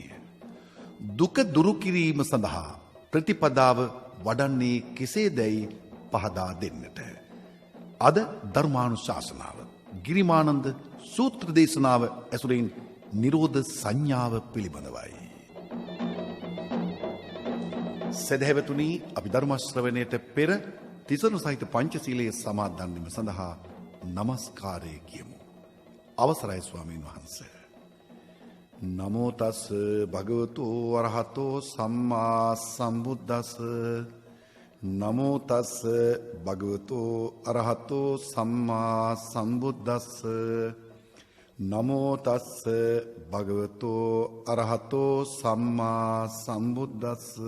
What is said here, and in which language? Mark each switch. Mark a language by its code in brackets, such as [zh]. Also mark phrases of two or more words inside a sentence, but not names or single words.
[si] දුක දුරු කිරීම සඳහා ප්‍රතිපදාව වඩන්නේ කෙසේදැයි පහදා දෙන්නට අද ධර්මානුශාසනාව ගිරිමානන්ද සූත්‍ර දේශනාව ඇසුරින් නිරෝධ සංඥාව පිළිබඳවයි. සදහැවතුනි, අපි ධර්ම ශ්‍රවණයට පෙර තිසරණ සහිත පංචශීලයේ සමාදන් වීම සඳහා নমස්කාරය කියමු. අවසරයි ස්වාමීන් වහන්සේ. [pi] නමෝ තස් භගවතු වරහතෝ සම්මා සම්බුද්දස්ස. නමෝ තස් භගවතු අරහතෝ සම්මා සම්බුද්දස්ස. නමෝ තස්ස භගවතෝ අරහතෝ සම්මා සම්බුද්දස්ස.